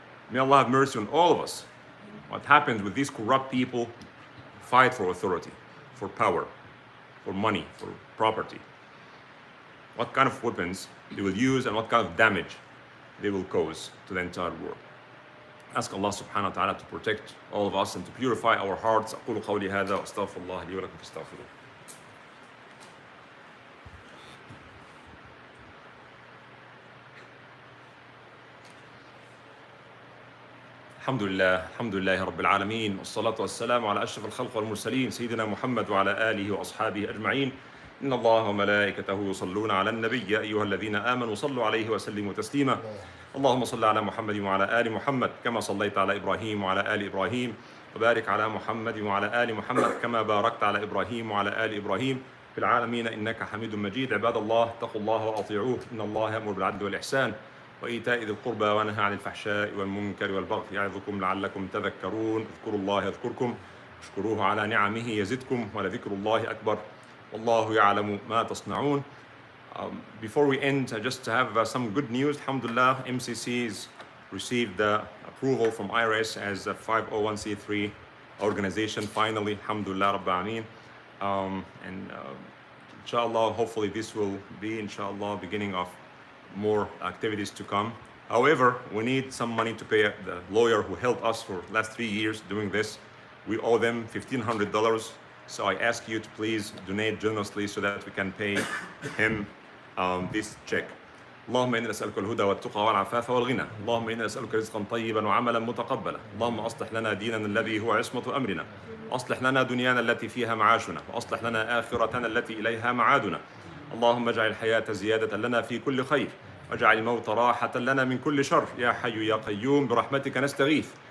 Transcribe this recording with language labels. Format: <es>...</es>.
<en>May Allah have mercy on all of us. What happens with these corrupt people fight for authority, for power, for money, for property. What kind of weapons they will use and what kind of damage they will cause to the entire world. Ask Allah subhanahu wa ta'ala to protect all of us and to purify our hearts.</en> <ar>أقول قولي هذا وأستغفر الله لي ولكم فاستغفروه. الحمد لله رب العالمين والصلاة والسلام على أشرف الخلق والمرسلين سيدنا محمد وعلى آله وأصحابه أجمعين. إن الله وملائكته يصلون على النبي يا أيها الذين آمنوا صلوا عليه وسلموا تسليما. اللهم صل على محمد وعلى آل محمد كما صليت على إبراهيم وعلى آل إبراهيم وبارك على محمد وعلى آل محمد كما باركت على إبراهيم وعلى آل إبراهيم في العالمين إنك حميد مجيد. عباد الله اتقوا الله وأطيعوه إن الله يأمر بالعدل والإحسان وإيتاء ذي القربى وينهى عن الفحشاء والمنكر والبغي يعظكم لعلكم تذكرون. اذكروا الله يذكركم اشكروه على نعمه يزدكم ولذكر الله أكبر والله يعلم ما تصنعون.</ar> <en>Before we end, just to have some good news. Alhamdulillah, MCC's received the approval from IRS as a 501c3 organization finally.</en> <ar>Alhamdulillah Rabbil Alameen.</ar> <en>And inshallah, hopefully this will be inshallah beginning of more activities to come. However, we need some money to pay the lawyer who helped us for the last 3 years doing this. We owe them $1,500. So I ask you to please donate generously so that we can pay him this check.</en> <ar>اللهم إنا نسألك الهدى والتقى والعفاف والغنى. اللهم إنا نسألك رزقا طيبا وعملا متقبلا. اللهم أصلح لنا ديننا الذي هو عصمة أمرنا. أصلح لنا دنيانا التي فيها معاشنا وأصلح لنا آخرتنا التي إليها معادنا. اللهم اجعل الحياة زيادة لنا في كل خير واجعل الموت راحة لنا من كل شر يا حي يا قيوم برحمتك نستغيث.</ar>